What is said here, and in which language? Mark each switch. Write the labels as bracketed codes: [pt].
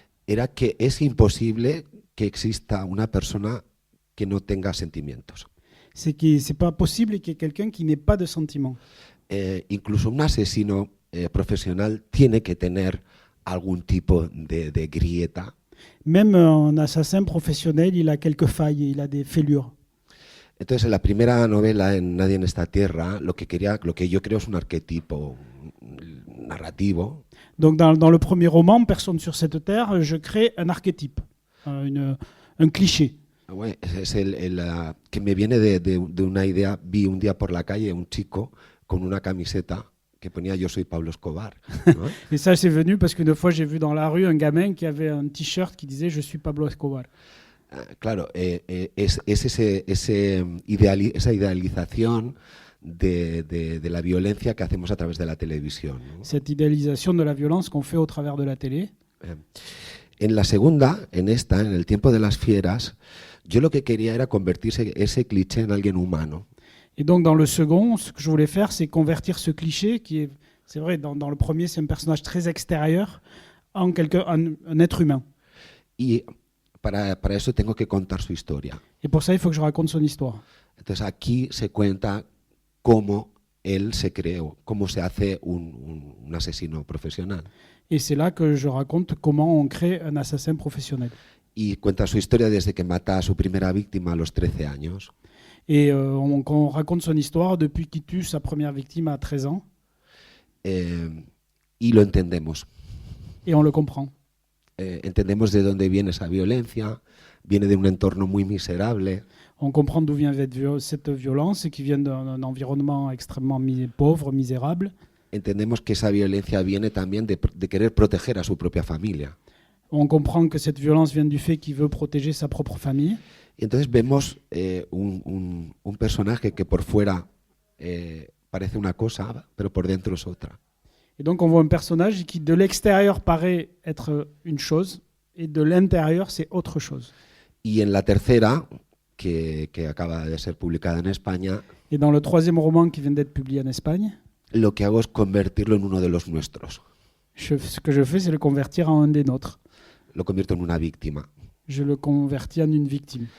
[es] Era que es imposible que exista una persona que no tenga sentimientos. [fr] C'est que c'est pas possible qu'il y ait quelqu'un qui n'ait pas de sentiments. [es] Incluso un asesino profesional tiene que tener algún tipo de grieta. [fr] Même un assassin professionnel, il a quelques failles, il a des fêlures. [es] Entonces, en la primera novela, en Nadie en esta tierra, lo que yo creo es un arquetipo narrativo. [fr] Donc, dans le premier roman, Personne sur cette terre, je crée un archétype, un cliché. [es] Ouais, es que me viene de una idea. Vi un día por la calle un chico con una camiseta que ponía Yo soy Pablo Escobar. ¿No? [fr] Et ça, c'est venu parce qu'une fois, j'ai vu dans la rue un gamin qui avait un t-shirt qui disait « Je suis Pablo Escobar ». [es] Claro, es esa idealización de la violencia que hacemos a través de la televisión, ¿no? [fr] Cette idéalisation de la violence qu'on fait au travers de la télé. [es] En la segunda, en El tiempo de las fieras, yo lo que quería era convertirse ese cliché en alguien humano. [fr] Et donc dans le second, ce que je voulais faire, c'est convertir ce cliché qui est, c'est vrai, dans le premier, c'est un personnage très extérieur, en un être humain. [es] Y para eso tengo que contar su historia. [fr] Et pour ça, il faut que je raconte son histoire. [es] Entonces aquí se cuenta cómo él se creó, cómo se hace un asesino profesional. [fr] Et c'est là que je raconte comment on crée un assassin professionnel. [es] Y cuenta su historia desde que mata a su primera víctima a los 13 años. [fr] Et on raconte son histoire depuis qu'il tue sa première victime à 13 ans. [es] Y lo entendemos. [fr] Et on le comprend. [es] Entendemos de dónde viene esa violencia, viene de un entorno muy miserable. [fr] On comprend d'où vient cette violence, qui vient d'un environnement extrêmement pauvre, misérable. [es] Entendemos que esa violencia viene también de querer proteger a su propia familia. [fr] On comprend que cette violence vient du fait qu'il veut protéger sa propre famille. [es] Y entonces vemos un personaje que por fuera parece una cosa, pero por dentro es otra. [fr] Et donc on voit un personnage qui de l'extérieur paraît être une chose, et de l'intérieur, c'est autre chose. [es] Y en la tercera, que acaba de ser publicada en España, [fr] Et dans le troisième roman qui vient d'être publié en Espagne, [es] lo que hago es convertirlo en uno de los nuestros. [fr] ce que je fais, c'est le convertir en un des nôtres. [es] Lo convierto en una víctima. [fr] Je le convertis en une victime.